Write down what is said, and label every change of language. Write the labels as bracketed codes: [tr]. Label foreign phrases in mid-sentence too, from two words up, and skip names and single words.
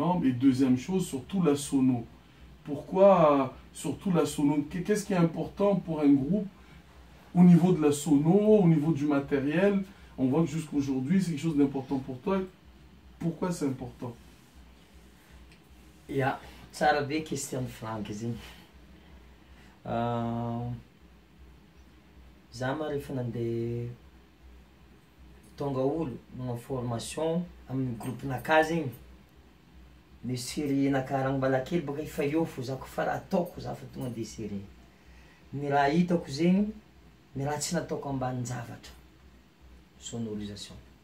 [fr] Et deuxième chose, surtout la sono. Pourquoi surtout la sono? Qu'est-ce qui est important pour un groupe au niveau de la sono, au niveau du matériel? On voit que jusqu'aujourd'hui, c'est quelque chose d'important pour toi. Pourquoi c'est important? Ja, [mg] tsara be question frank zegny. Za ma rehefa nandeha tonga olo magnano formation amin'ny groupe naka zegny ny série nakaragny mbala kely boka efa eo fo za koa fa raha ataoko za fa tonga de série ny raha hitako zegny ny raha tsy nataoko ambanin-javatra sonorisation